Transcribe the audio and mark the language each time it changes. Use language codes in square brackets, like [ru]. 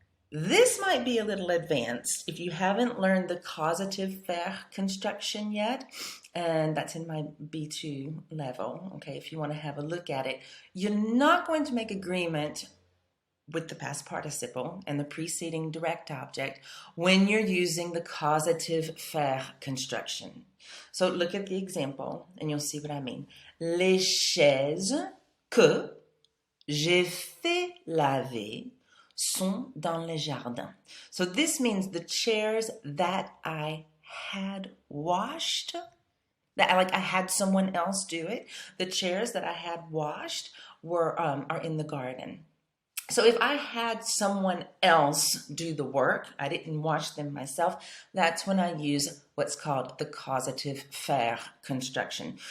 [en] This might be a little advanced if you haven't learned the causative faire construction yet, and that's in my B2 level, okay, if you want to have a look at it. You're not going to make agreement with the past participle and the preceding direct object when you're using the causative faire construction. So look at the example and you'll see what I mean. [fr] Les chaises que j'ai fait laver sont dans le jardin. [en] So this means the chairs that I had washed, that I had someone else do it. The chairs that I had washed are in the garden. So if I had someone else do the work, I didn't wash them myself, that's when I use what's called the causative faire construction.